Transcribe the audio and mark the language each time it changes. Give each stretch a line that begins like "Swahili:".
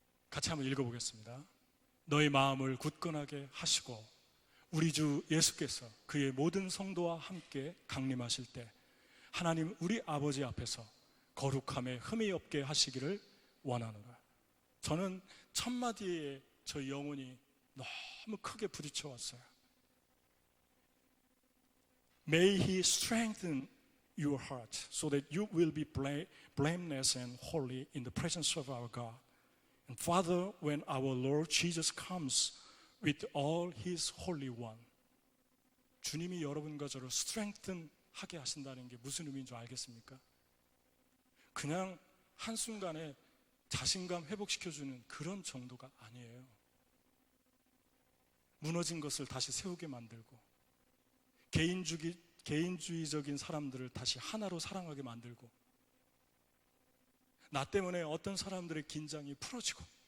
Korean: 같이 한번 읽어보겠습니다. 너희 마음을 굳건하게 하시고 우리 주 예수께서 그의 모든 성도와 함께 강림하실 때 하나님 우리 아버지 앞에서 거룩함에 흠이 없게 하시기를 원하노라. 저는 첫 마디에 저희 영혼이 너무 크게 부딪혀 왔어요.
English: May He strengthen your heart so that you will be blameless and holy in the presence of our God. And Father, when our Lord Jesus comes with all His Holy One.
Korean: 주님이 여러분과 저를 strengthen 하게 하신다는 게 무슨 의미인 줄 알겠습니까? 그냥 한순간에 자신감 회복시켜주는 그런 정도가 아니에요. 무너진 것을 다시 세우게 만들고, 개인주의적인 사람들을 다시 하나로 사랑하게 만들고, 나 때문에 어떤 사람들의 긴장이 풀어지고,